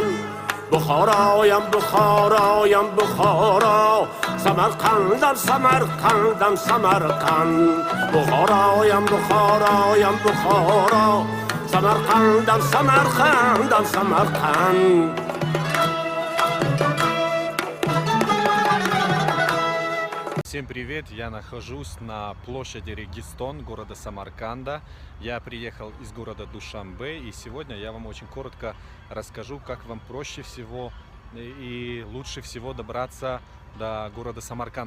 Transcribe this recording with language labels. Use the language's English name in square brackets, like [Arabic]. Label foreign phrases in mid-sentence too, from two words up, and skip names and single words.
[Tajik] بخارایم بخارایم بخارا، سمرقندم سمرقندم سمرقند. بخارایم بخارایم بخارا، سمرقندم سمرقندم سمرقند. [Russian] Всем привет! Я нахожусь на площади Регистон города Самарканда. Я приехал из города Душанбе, и сегодня я вам очень коротко расскажу, как вам проще всего и лучше всего добраться до города Самарканда.